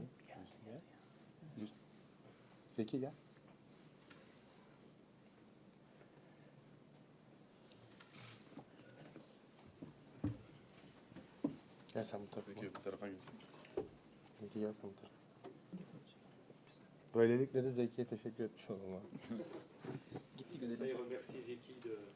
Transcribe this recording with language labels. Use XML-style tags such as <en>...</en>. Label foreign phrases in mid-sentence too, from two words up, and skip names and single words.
<tr>Just Zeki gel. Gel sen bu tarafa. Zeki bu tarafa gel. Zeki gel sen bu tarafa. Böylelikle de Zeki'ye teşekkür etmiş olalım. Gitti güzelim.</tr> <fr>Remercie Zeki de...</fr>